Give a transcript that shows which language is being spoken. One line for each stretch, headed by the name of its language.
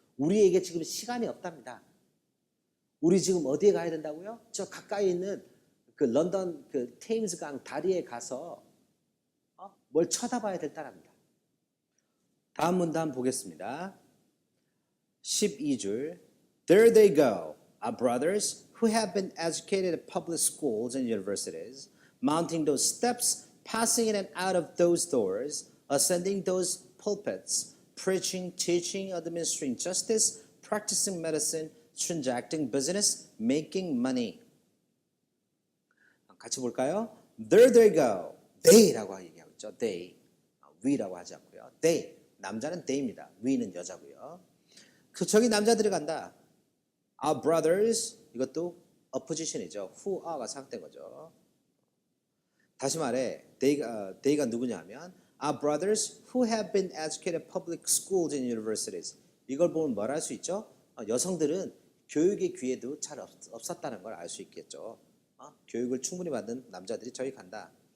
Korean: 우리에게 지금 시간이 없답니다. 우리 지금 어디에 가야 된다고요? 저 가까이 있는 그 런던 그 테임스 강 다리에 가서 뭘 쳐다봐야 될 따랍니다. 다음 문단 보겠습니다.
English: 12줄 There they go, our brothers who have been educated at public schools and universities, mounting those steps, passing in and out of those doors, ascending those pulpits, preaching, teaching, administering justice, practicing medicine, transacting business, making money.
Korean: 같이 볼까요?
English: There they go.
Korean: They라고 얘기하고 있죠.
English: They. we라고 하지 않고요. They.
Korean: 남자는 they입니다. we는 여자고요. 저기 남자들이 간다.
English: Our brothers.
Korean: 이것도 opposition이죠. who are가 상태인 거죠. 다시 말해
English: they가 누구냐 하면 Our brothers who have been educated at public schools and universities.
Korean: 이걸 보면 뭘 할 수 있죠? 여성들은 교육의 기회도 잘 없었다는 걸 알 수 있겠죠. 교육을 충분히 받은 남자들이 저기 간다.